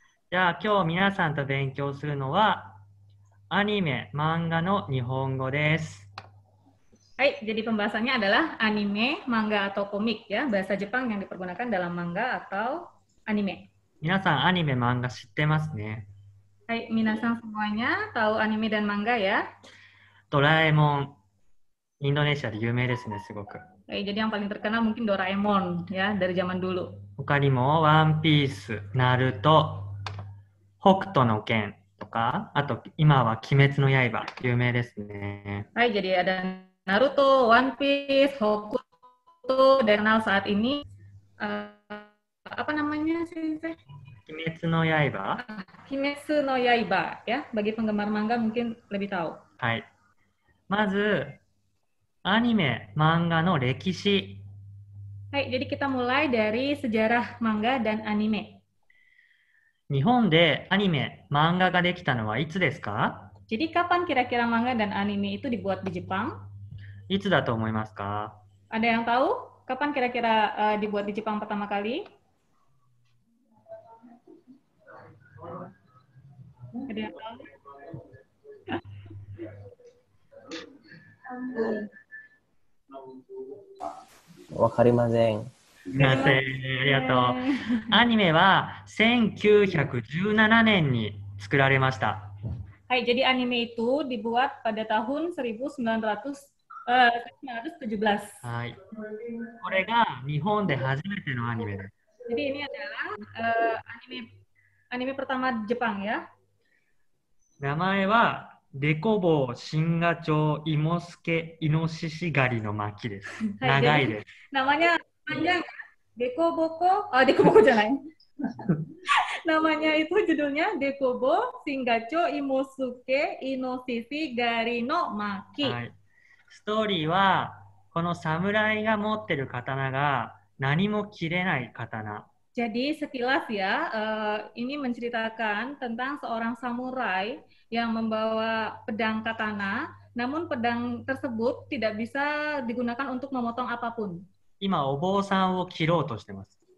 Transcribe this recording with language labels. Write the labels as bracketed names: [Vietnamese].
[Japanese] じゃあ今日皆さんと勉強するのはアニメ、漫画の日本語です。 [Indonesian] Hai, jadi pembahasannya adalah anime, manga atau komik ya, bahasa Jepang yang dipergunakan dalam manga atau anime. [Japanese] 皆さんアニメ、漫画知ってますね。 [Indonesian] Hai, minasan semuanya tahu anime dan manga ya? [Japanese] ドラえもん、インドネシアで有名ですね、すごく。 [Indonesian] Hai, jadi yang paling terkenal mungkin Doraemon ya, dari zaman dulu. [Japanese] 他にもワンピース、ナルト、北斗の拳とか、あと今は鬼滅の刃、有名ですね。 [Indonesian] Hai, jadi ada Naruto, One Piece, Hokuto, dan kenal saat ini apa namanya sih? [Japanese] 鬼滅の刃 [Indonesian] Kimetsu no Yaiba ya, bagi penggemar manga mungkin lebih tahu. [Japanese] はい。まず、アニメ、漫画の歴史。 [Indonesian] Hai, jadi kita mulai dari sejarah manga dan anime. [Japanese] 日本でアニメ、漫画ができたのはいつですか？ [Indonesian] Jadi kapan kira-kira manga dan anime itu dibuat di Jepang? [Japanese] いつだと思いますか？ [Indonesian] Ada yang tahu kapan kira-kira dibuat di Jepang pertama kali? Ada yang tahu? [Japanese] わかりません。すみません、ありがとう。アニメは1917年に作られました。 [Indonesian] Hai, jadi anime itu dibuat pada tahun 1917. [Japanese] はい。これが日本で初めてのアニメです。 [Indonesian] Jadi ini adalah anime pertama Jepang ya. [Japanese] 名前はデコボ新ガチョウイモスケイノシシ狩りの巻です。長いです。 [Indonesian] Namanya panjang ya. Dekoboko, Dekoboko jangan. Namanya itu judulnya Dekobo Shingacho Imosuke Inoshishi Gari no Maki. [Japanese] はい。ストーリーはこの侍が持ってる刀が何も切れない刀。 [Indonesian] Jadi sekilas ya, ini menceritakan tentang seorang samurai yang membawa pedang katana, namun pedang tersebut tidak bisa digunakan untuk memotong apapun. [Japanese] 今お坊さんを切ろうとしてます。